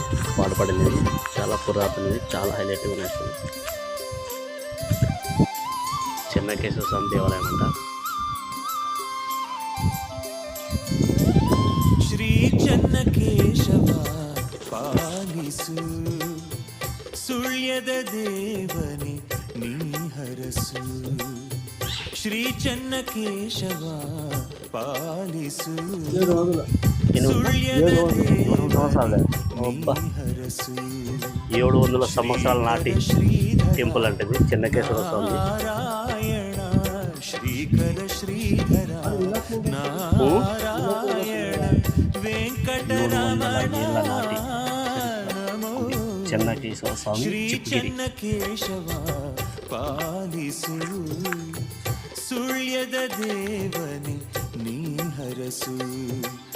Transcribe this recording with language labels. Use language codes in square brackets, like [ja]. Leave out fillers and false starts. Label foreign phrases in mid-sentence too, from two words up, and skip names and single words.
[te] వాడపడినవి చాలా పురాతనవి, చాలా హైలైట్గా ఉన్నాయి. చెన్నకేశ్వర స్వామి దేవాలయం అంట. [kn] ಶ್ರೀ ಚೆನ್ನಕೇಶವ ಪಾಲಿಸು ಸುಳ್ಯದ ದೇವನಿ ನೀ ಹರಸು. ಶ್ರೀ ಚೆನ್ನಕೇಶವ ಪಾಲಿಸು ಸುಳ್ಯದ ದೇವನಿ ಹರಸು. [te] 700 సంవత్సరాల నాటి టెంపుల్ అంటే చెన్నకేశ్వర స్వామి. నారాయణ శ్రీకర శ్రీధర నారాయణ వెంకటరమణ చెన్నకేశవ స్వామి [kn] ಶ್ರೀ ಚೆನ್ನಕೇಶವ ಪಾಲಿಸು ಸುಳ್ಯದ ದೇವನಿ ನೀ ಹರಸು.